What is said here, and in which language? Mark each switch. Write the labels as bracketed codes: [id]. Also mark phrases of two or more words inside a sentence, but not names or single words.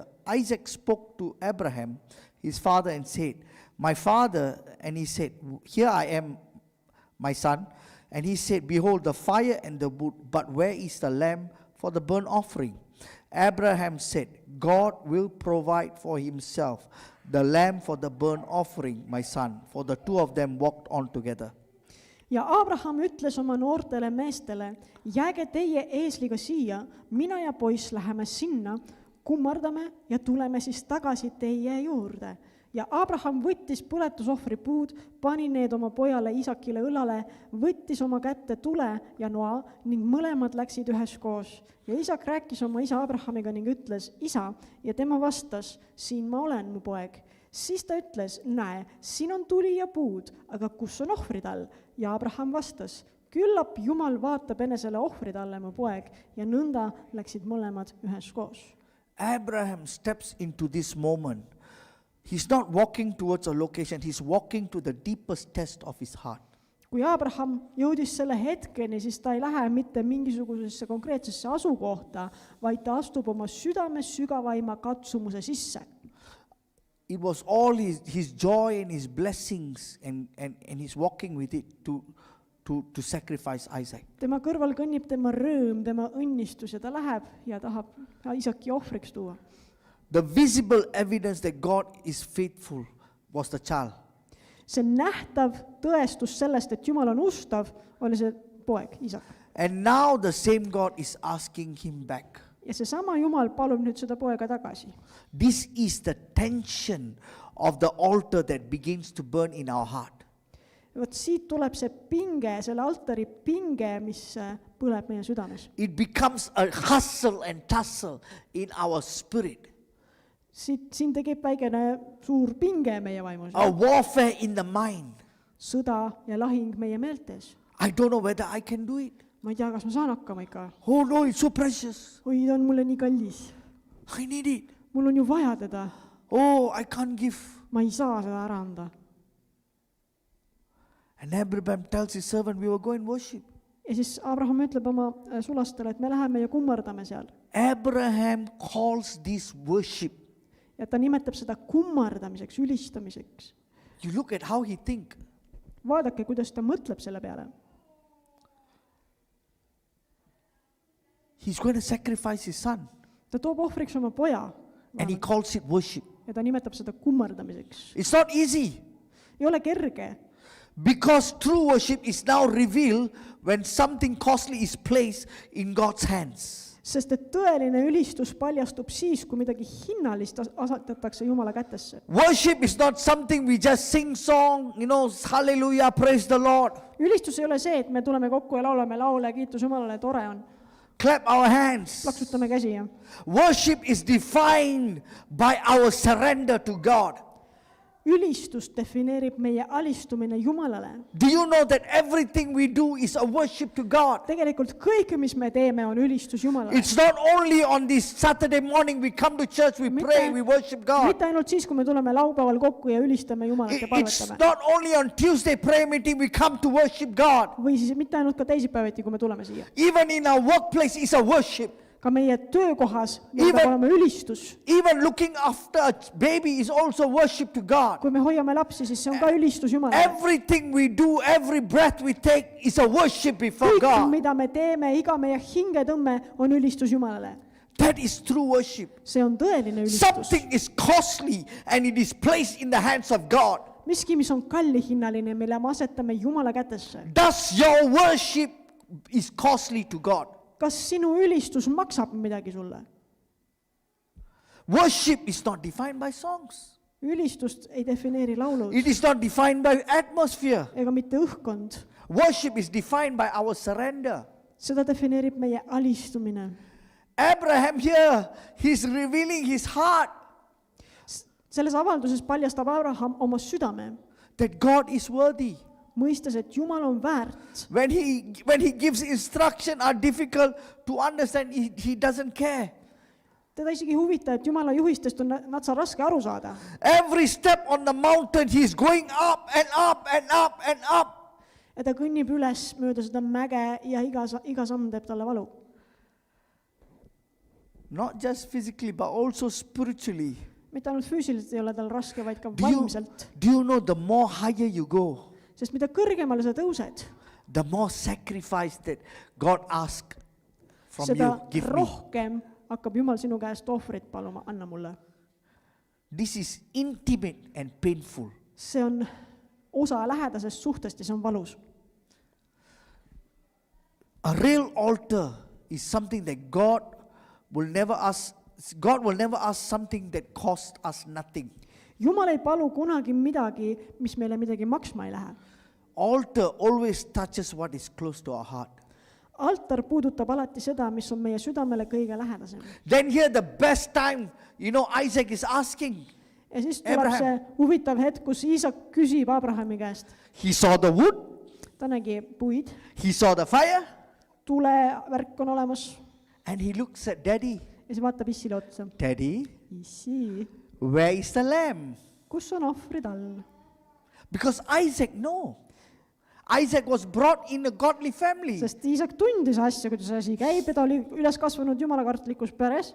[en] Isaac spoke to Abraham, his father, and said, my father, and he said, here I am, my son. And he said, behold, the fire and the wood, but where is the lamb for the burnt offering? Abraham said, God will provide for himself the lamb for the burnt offering, my son. For the two of them walked on together. [et] Ja Abraham ütles oma noortele meestele, jääge teie eesliga siia, mina ja poiss läheme sinna, kummardame ja tuleme siis tagasi teie juurde. Ja Abraham võttis põletusohvri puud, pani need oma pojale Isakile õlale, võttis oma kätte tule ja noa ning mõlemad läksid üheskoos. Ja Isak rääkis oma isa Abrahamiga ning ütles, isa, ja tema vastas, siin ma olen, mu poeg. Siis ta ütles, näe, siin on tuli ja puud, aga kus on ohvrid all? Ja Abraham vastas, küllap Jumal vaatab enesele ohvrid alle, mu poeg, ja nõnda läksid mõlemad üheskoos. [en] Abraham steps into this moment. He's not walking towards a location, he's walking to the deepest test of his heart. [et] kui Abraham jõudis selle hetkeni, siis ta ei lähe mitte mingisugusesse konkreetsesse asukohta, vaid ta astub oma südames sügavaima katsumuse sisse. [en] It was all his joy and his blessings and he's walking with it to sacrifice Isaac. [et] Tema kõrval kõnnib tema rõõm, tema õnnistus ja ta läheb ja tahab Iisaki ohvriks tuua. [en] The visible evidence that God is faithful was the child. [et] See nähtav tõestus sellest, et Jumal on ustav, oli see poeg, Iisak. [en] And now the same God is asking him back. [et] Ja seesama Jumal palub nüüd seda poega tagasi. [en] This is the tension of the altar that begins to burn in our heart. [et] Vot siit tuleb see pinge, selle altari pinge, mis põleb meie südames. [en] It becomes a hustle and tussle in our spirit. [et] Siin tekib väikene suur pinge meie vaimus. [en] A warfare in the mind. [et] Sõda ja lahing meie meeltes. [en] I don't know whether I can do it. [et] Ma ei tea, kas ma saan hakkama ikka. [en] Oh no, it's so precious. [et] Oi, ta on mulle nii kallis. [en] I need it. [et] Mul on ju vaja teda. [en] Oh, I can't give. [et] Ma ei saa seda ära anda. [en] And Abraham tells his servant, we will go and worship. [et] Ja siis Abraham ütleb oma sulastele, et me läheme ja kummardame seal. [en] Abraham calls this worship. [et] Ja ta nimetab seda kummardamiseks, ülistamiseks. [en] You look at how he think. [et] Vaadake, kuidas ta mõtleb selle peale. [en] He's going to sacrifice his son. [et] Ta toob ohvriks oma poja. [en] And he calls it worship. [et] Ja ta nimetab seda kummardamiseks. [en] It's not easy. [et] Ei ole kerge. [en] Because true worship is now revealed when something costly is placed in God's hands. [et] Sest et tõeline ülistus paljastub siis, kui midagi hinnalist asetatakse Jumala kätesse. [en] Worship is not something we just sing song, hallelujah, praise the Lord. [et] Ülistus ei ole see, et me tuleme kokku ja laulame laule, kiitus Jumalale, tore on. [en] Clap our hands. [et] Plaksutame käsi. [en] Worship is defined by our surrender to God. [et] Ülistus defineerib meie alistumine Jumalale. [en] Do you know that everything we do is a worship to God? [et] Tegelikult kõik, mis me teeme, on ülistus Jumalale. [en] It's not only on this Saturday morning we come to church, we pray, we worship God. [et] Mitte ainult siis, kui me tuleme laupäeval kokku ja ülistame Jumalat ja [en] It's [et] palvetame. [en] not only on Tuesday prayer meeting we come to worship God. [et] Või siis mitte ainult ka teisipäeviti, kui me tuleme siia. [en] Even in our workplace is a worship. [et] Ka meie töökohas meil peab olema ülistus. [en] Even looking after a baby is also worship to God. [et] Kui me hoiame lapsi, siis see on ka ülistus Jumalale. [en] Everything we do, every breath we take is a worship before [et] Kõik, [en] God. [et] mida me teeme, iga meie hingetõmme on ülistus Jumalale. [en] That is true worship. [et] See on tõeline ülistus. [en] Something is costly and it is placed in the hands of God. [et] Miski, mis on kallihinnaline, mille me asetame Jumala kätesse. [en] Does your worship is costly to God? [et] Kas sinu ülistus maksab midagi sulle? [en] Worship is not defined by songs. [et] Ülistust ei defineeri laulud [en] It is not defined by atmosphere. [et] ega mitte õhkkond. [en] Worship is defined by our surrender. [et] Seda defineerib meie alistumine. [en] Abraham here, he's revealing his heart [et] Selles avalduses paljastab Abraham oma südame, [en] that God is worthy. [et] mõistes, et Jumal on väärt. [en] When he gives instruction are difficult to understand, he doesn't care. [et] Teda isegi ei huvita, et Jumala juhistest on natsa raske aru saada. [en] Every step on the mountain, he's going up and up and up and up. [et] Ja ta kõnnib üles mööda seda mäge ja iga samm teeb talle valu. [en] Not just physically, but also spiritually. [et] Mitte ainult füüsiliselt ei ole tal raske, vaid ka [en] Do [et] vaimselt. [en] you know the more higher you go, [et] Sest mida kõrgemale sa tõused, [en] the more sacrifice that God asks from [et] seda [en] you. Give me. [et] rohkem hakkab Jumal sinu käest ohvrit paluma, anna mulle. [en] This is intimate and painful. [et] See on osa lähedasest suhtest ja see on valus. [en] A real altar is something that God will never ask something that costs us nothing. [et] Jumal ei palu kunagi midagi, mis meile midagi maksma ei lähe. [en] Altar always touches what is close to our heart. [et] Altar puudutab alati seda, mis on meie südamele kõige lähedasem. [en] Then here the best time, Isaac is asking. [et] Ja siis tuleb Abraham. see huvitav hetk, kus Iisak küsib Abrahami käest. [en] He saw the wood, [et] Ta nägi puid, [en] he saw the fire, [et] tulevärk on olemas [en] and he looks at Daddy. [et] ja siis vaatab issile otsa. [en] Daddy, [et] Issi, [en] where is the lamb? [et] kus on ohvrid all? [en] Because Isaac know. Isaac was brought in a godly family. [et] sest Iisak tundis asja, kuidas asi käib ja ta oli üles kasvanud jumalakartlikus peres.